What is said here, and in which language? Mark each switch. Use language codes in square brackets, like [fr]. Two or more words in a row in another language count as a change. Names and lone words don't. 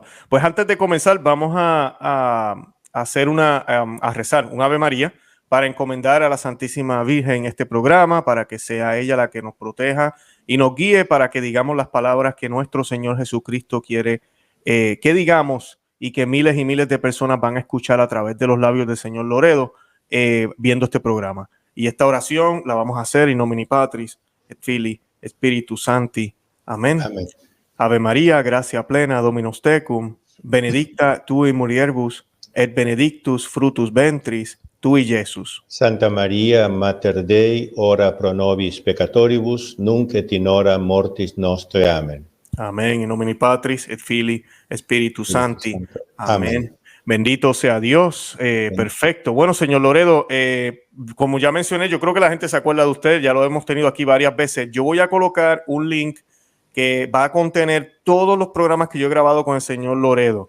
[es] Pues antes de comenzar, vamos a hacer a rezar un Ave María para encomendar a la Santísima Virgen este programa, para que sea ella la que nos proteja y nos guíe para que digamos las palabras que nuestro Señor Jesucristo quiere que digamos, y que miles y miles de personas van a escuchar a través de los labios del señor Loredo viendo este programa. Y esta oración la vamos a hacer [la] in nomine Patris et Filii Spiritus Sancti. Amén. Amén. Ave María, gracia plena, Dominus tecum, benedicta tui mulieribus et benedictus fructus ventris tui, Jesús. Santa María, Mater Dei, ora pro nobis peccatoribus, nunc et in hora mortis nostre. Amén. Amén. In nomine Patris et Filii Spiritus Sancti. [es] Amén. Bendito sea Dios. Perfecto. Bueno, señor Loredo, como ya mencioné, yo creo que la gente se acuerda de usted, ya lo hemos tenido aquí varias veces. Yo voy a colocar un link que va a contener todos los programas que yo he grabado con el señor Loredo.